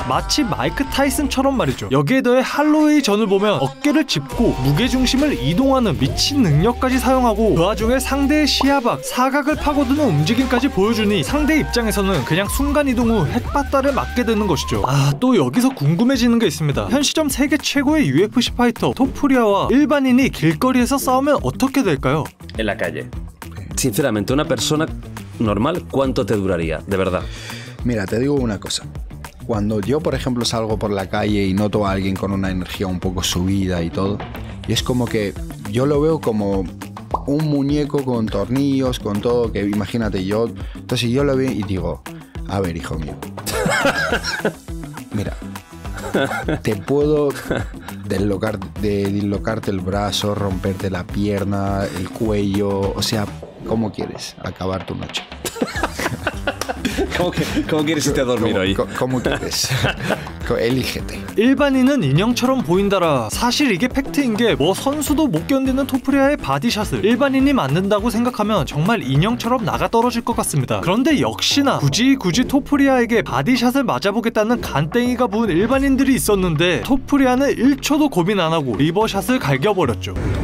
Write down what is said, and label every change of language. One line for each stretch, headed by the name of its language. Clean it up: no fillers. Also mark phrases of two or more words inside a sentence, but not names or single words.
Korean: 마치 마이크 타이슨처럼 말이죠. 여기에 더해 할로웨이 전을 보면 어깨를 짚고 무게중심을 이동하는 미친 능력까지 사용하고 그 와중에 상대의 시야 밖, 사각을 파고드는 움직임까지 보여주니 상대 입장에서는 그냥 순간이동 후 핵바다를 맞게 되는 것이죠. 또 여기서 궁금해지는 게 있습니다. 현 시점 세계 최고의 UFC 파이터 토프리아와 일반인이 길거리에서 싸우면 어떻게 될까요?
Spanish: En la calle. Sinceramente, una persona normal, ¿cuánto te duraría? De verdad. Mira, te digo una cosa. Cuando yo, por ejemplo, salgo por la calle y noto a alguien con una energía un poco subida y todo, y es como que yo lo veo como un muñeco con tornillos, con todo, que imagínate yo. Entonces yo lo veo y digo, a ver, hijo mío, mira, te puedo dislocarte el brazo, romperte la pierna, el cuello, o sea, ¿cómo quieres acabar tu noche? ¿Cómo quieres irte a dormir hoy? ¿Cómo quieres? 엘리게테.
Korean: 일반인은 인형처럼 보인다라. 사실 이게 팩트인 게 뭐 선수도 못 견디는 토프리아의 바디샷을 일반인이 만든다고 생각하면 정말 인형처럼 나가 떨어질 것 같습니다. 그런데 역시나 굳이 토프리아에게 바디샷을 맞아보겠다는 간땡이가 부은 일반인들이 있었는데 토프리아는 1초도 고민 안 하고 리버샷을 갈겨버렸죠.